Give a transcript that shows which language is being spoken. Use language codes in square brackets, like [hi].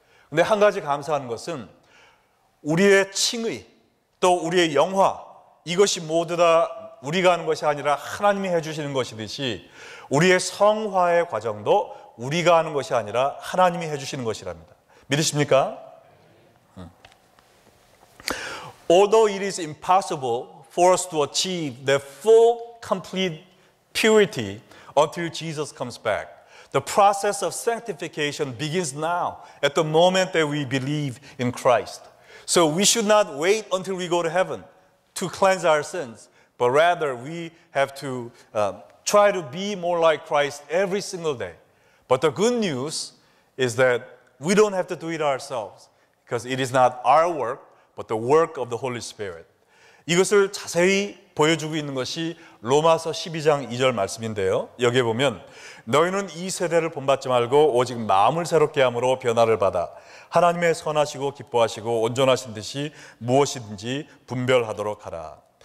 [ko] 근데 한 가지 감사한 것은 우리의 칭의 또 우리의 영화, 이것이 모두 다 우리가 하는 것이 아니라 하나님이 해주시는 것이듯이 우리의 성화의 과정도 우리가 하는 것이 아니라 하나님이 해주시는 것이랍니다. 믿으십니까? [en] Although it is impossible for us to achieve the full, complete purity until Jesus comes back, the process of sanctification begins now at the moment that we believe in Christ. So we should not wait until we go to heaven to cleanse our sins, but rather we have to try to be more like Christ every single day. But the good news is that we don't have to do it ourselves because it is not our work, but the work of the Holy Spirit. [ko] 이것을 자세히 보여주고 있는 것이 로마서 12장 2절 말씀인데요. 여기에 보면 너희는 이 세대를 본받지 말고 오직 마음을 새롭게 함으로 변화를 받아 하나님의 선하시고 기뻐하시고 온전하신 듯이 무엇이든지 분별하도록 하라.